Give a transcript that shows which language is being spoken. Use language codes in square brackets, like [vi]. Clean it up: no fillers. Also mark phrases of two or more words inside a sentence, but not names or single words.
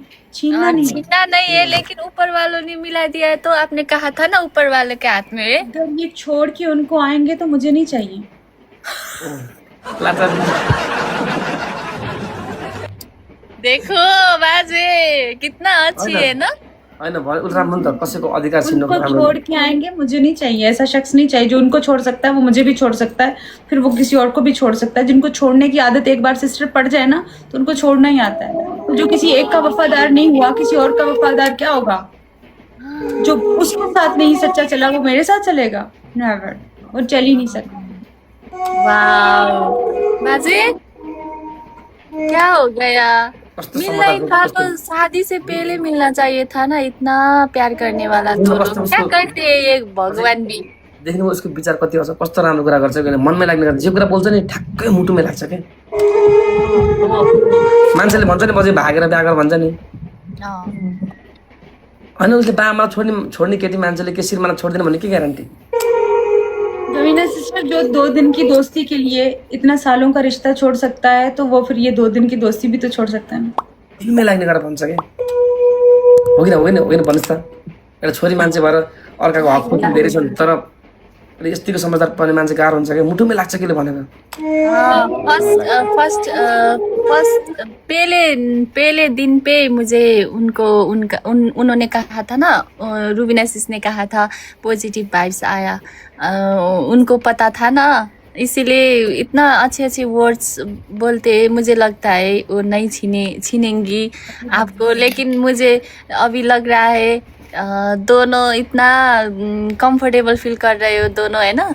[hi] छीनना नहीं है, लेकिन ऊपर वालों ने मिला दिया है तो आपने कहा था ना ऊपर वाले के हाथ में है। अगर ये छोड़ के उनको आएंगे तो मुझे नहीं चाहिए। देखो बाजे कितना अच्छी है ना। [ne] होइन उसको राम्रो नि त, कसैको अधिकार छिन्नु उनको राम्रो [hi] छोड़ के आएंगे, मुझे नहीं चाहिए ऐसा शख्स, नहीं चाहिए जो उनको छोड़ सकता है, वो मुझे भी छोड़ सकता है, फिर वो किसी और को भी छोड़ सकता है। जिनको छोड़ने की आदत एक बार सिस्टर पड़ जाए ना, तो उनको छोड़ना ही आता है। तो जो किसी एक का वफादार नहीं हुआ, किसी और का वफादार क्या होगा? जो उसके साथ नहीं सच्चा चला, वो मेरे साथ चलेगा? नेवर, वो चल ही नहीं सकता। वाओ बाजे क्या हो गया? [ne] कस्तो [hi] मिलना ही [ne] समाचार [hi] था [ne] कस्तो [hi] तो शादी से पहले मिलना चाहिए था ना। इतना प्यार करने वाला तो [ne] कस्तो [hi] लोग क्या उसको करते हैं ये भगवान भी। [ne] देख्नु उसको विचार कति आउँछ, कस्तो राम्रो कुरा गर्छ किन मनमै लाग्ने कुरा, जे कुरा बोल्छ नि ठ्याक्कै मुटुमै लाग्छ के। मान्छेले भन्छ नि पछि भागेर बिहा गर भन्छ नि, अँ, होइन उसले बाबामा छोड्ने केटी मान्छेले के श्रीमानलाई छोड्दैन भन्ने के ग्यारेन्टी? [hi] रवीना सिस्टर, जो 2 दिन की दोस्ती के लिए इतना सालों का रिश्ता छोड़ सकता है, तो वो फिर ये 2 दिन की दोस्ती भी तो छोड़ सकता है ना। [ne] दिलमै लाग्ने कुरा भन्छ के हो कि होइन भन्नुहोस् त। एउटा छोरी मान्छे भएर अर्काको हक खुट्नु धेरै छन्, तर यतिको समझदार पर्ने मान्छे गाह्रो हुन्छ क्या, मुटुमै लाग्छ केले भनेर। [hi] फर्स्ट पहले दिन पे मुझे उन्होंने कहा था ना, रूबीना सिस ने कहा था [en] positive vibes [hi] आया। उनको पता था ना, इसीलिए इतना अच्छे वर्ड्स बोलते। मुझे लगता है वो नहीं छीनेंगी आपको, लेकिन मुझे अभी लग रहा है दोनों इतना [en] comfortable feel [hi] कर रहे हो दोनों, है ना।